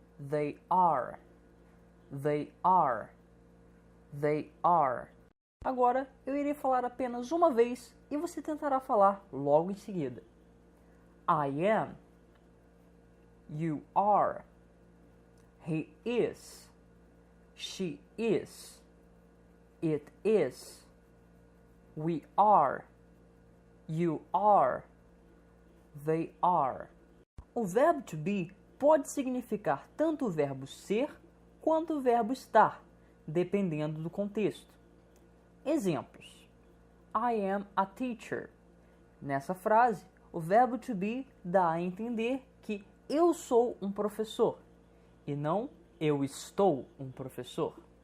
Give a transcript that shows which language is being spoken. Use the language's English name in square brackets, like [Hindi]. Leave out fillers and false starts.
[English] They are, they are, they are. [Portuguese] Agora eu irei falar apenas uma vez e você tentará falar logo em seguida. [English] I am, you are, he is, she is, it is, we are, you are, they are. [Portuguese] O verbo to be pode significar tanto o verbo ser quanto o verbo estar, dependendo do contexto. Exemplos: [English] I am a teacher. [Portuguese] Nessa frase, o verbo to be dá a entender que eu sou um professor e não eu estou um professor.